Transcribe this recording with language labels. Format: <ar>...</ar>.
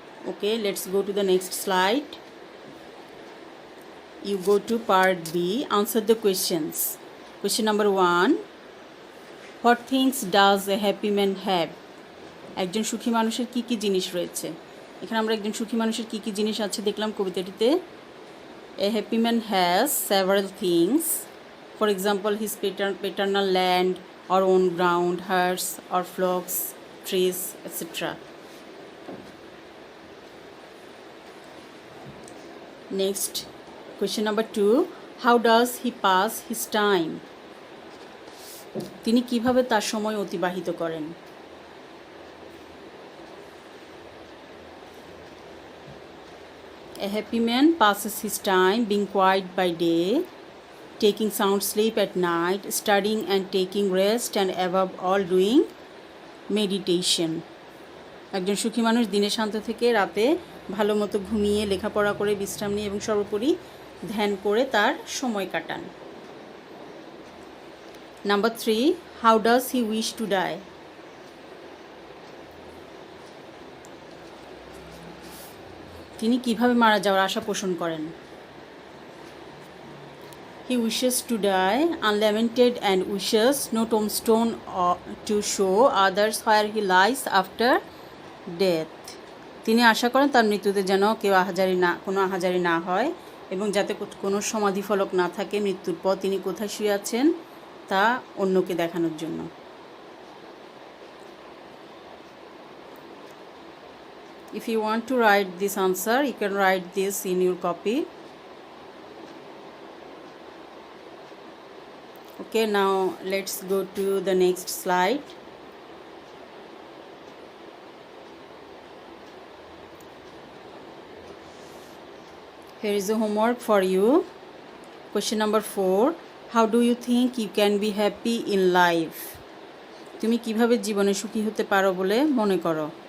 <en>Okay, let's go to the next slide. You go to part B, answer the questions. Question number 1, what things does a happy man have?</en> <bn>একজন সুখী মানুষের কি কি জিনিস রয়েছে? এখানে আমরা একজন সুখী মানুষের কি কি জিনিস আছে দেখলাম কবিতাটিতে।</bn> <en>A happy man has several things. For example, his paternal land or own ground, herds or flocks, trees, etc. Next, question number 2, how does he pass his time?</en> <bn>তিনি কিভাবে তার সময় অতিবাহিত করেন?</bn> <en>A happy man passes his time being quiet by day, taking sound sleep at night, studying and taking rest, and above all doing meditation.</en> <bn>একজন সুখী মানুষ দিনে শান্ত থেকে রাতে ভালো মতো ঘুমিয়ে, লেখাপড়া করে, বিশ্রাম নিয়ে এবং সর্বোপরি ধ্যান করে তার সময় কাটান।</bn> <en>Number 3, how does he wish to die?</en> <bn>তিনি কিভাবে মারা যাওয়ার আশা পোষণ করেন?</bn> <en>He wishes to die unlamented and wishes no tombstone to show others where he lies after death.</en> <bn>তিনি আশা করেন তার মৃত্যুতে যেন কোনো আহাজারি না হয়, এবং যাতে কোনো সমাধিফলক না থাকে মৃত্যুর পর তিনি কোথায় শুয়ে আছেন তা অন্যকে দেখানোর জন্য।</bn> <en>If you want to write this answer, you can write this in your copy. Okay, now let's go to the next slide. Here is a homework for you. Question number 4, how do you think you can be happy in life?</en> <bn>তুমি কিভাবে জীবনে সুখী হতে পারো বলে মনে করো?</bn>